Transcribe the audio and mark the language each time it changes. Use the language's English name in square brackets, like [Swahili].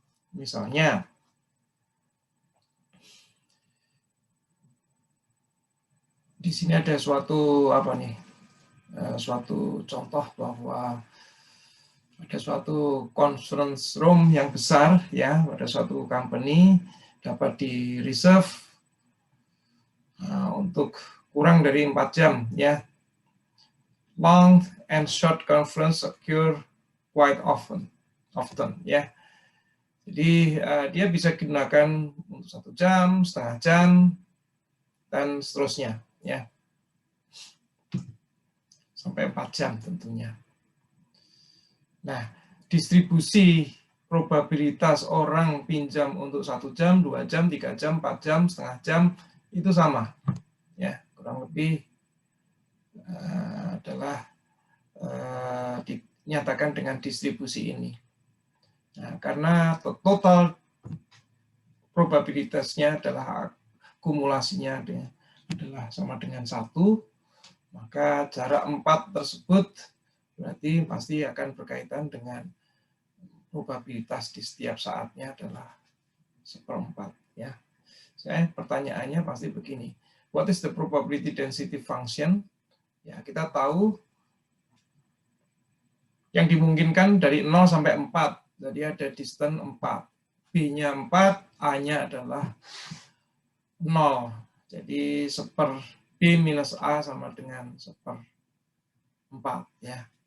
[Indonesian] Misalnya, di sini ada suatu suatu contoh bahwa ada suatu conference room yang besar ya, pada suatu company dapat di reserve untuk kurang dari 4 jam ya. [English] Long and short conference occur quite often [Indonesian] ya. Jadi dia bisa digunakan untuk 1 jam, setengah jam, dan seterusnya ya. Sampai 4 jam tentunya. Nah, distribusi probabilitas orang pinjam untuk 1 jam, 2 jam, 3 jam, 4 jam, setengah jam, itu sama. Ya, kurang lebih adalah dinyatakan dengan distribusi ini. Nah, karena total probabilitasnya adalah akumulasinya adalah sama dengan 1, maka jarak 4 tersebut berarti pasti akan berkaitan dengan probabilitas di setiap saatnya adalah 1/4 ya. Pertanyaannya pasti begini. [English] What is the probability density function? [Indonesian] Ya, kita tahu yang dimungkinkan dari 0 sampai 4. Jadi ada distance 4. B-nya 4, A-nya adalah 0. Jadi 1/B minus A sama dengan 1/4 ya.